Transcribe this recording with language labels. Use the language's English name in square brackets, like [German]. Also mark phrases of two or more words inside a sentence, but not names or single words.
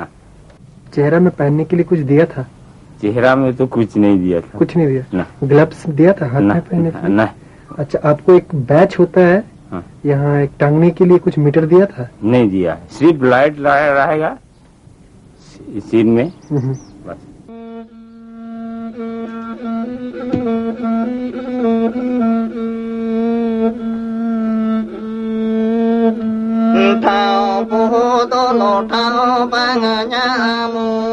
[Hindi] चेहरा में पहनने के लिए कुछ दिया था? चेहरा में तो कुछ नहीं दिया था। कुछ नहीं दिया? ग्लव्स दिया था हाथ में पहनने के लिए? नहीं। अच्छा, आपको एक बैच होता है हाँ। यहाँ एक टांगने के लिए कुछ मीटर दिया था? नहीं दिया, सिर्फ लाइट रहेगा सीन में बस। Thao bố tô lô thao ba ngà nha mô